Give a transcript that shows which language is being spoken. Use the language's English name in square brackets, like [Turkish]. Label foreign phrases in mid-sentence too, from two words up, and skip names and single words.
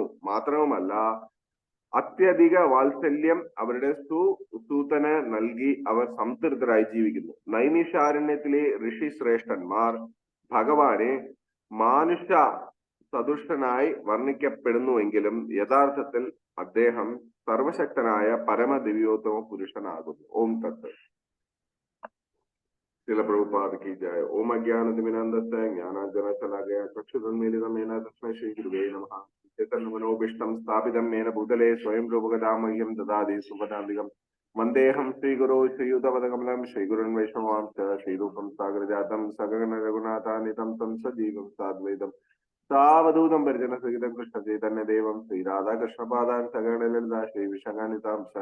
[Malayalam] മാത്രവുമല്ല അത്യധിക വാത്സല്യം അവരുടെ സൂതന് നൽകി അവർ സംതൃപ്തരായി ജീവിക്കുന്നു. നൈമിഷാരണ്യത്തിലെ ഋഷി ശ്രേഷ്ഠന്മാർ ഭഗവാനെ മാനുഷ സദുഷ്ടനായി വർണ്ണിക്കപ്പെടുന്നുവെങ്കിലും യഥാർത്ഥത്തിൽ അദ്ദേഹം സർവശക്തനായ പരമദിവ്യോത്തമ പുരുഷനാകുന്നു. [Sanskrit] ഓം തത്ത്. [Hindi] श्रील प्रभुपाद की जय. [Sanskrit] ओम अज्ञानतिमिरान्धस्य ज्ञानाञ्जनशलाकया चक्षुरुन्मीलितं येन तस्मै श्रीगुरुवे नमः. चैतन्यमनोभीष्टं स्थापितं येन भूतले स्वयं रूपकदा मह्यं ददाति सुपदान्तिकं. वन्देऽहं श्रीगुरो श्रीयुतपदकमलं श्रीगुरुन् वैष्णवांश्च श्रीरूपं सागरजातं सगगन रघुनाथान्वितं तं सजीवं साद्वैतं सावधूतं परिजनसहितं कृष्णचैतन्यदेवं श्रीराधाकृष्णपादान् सगणललिता श्रीविशाखान्वितां स.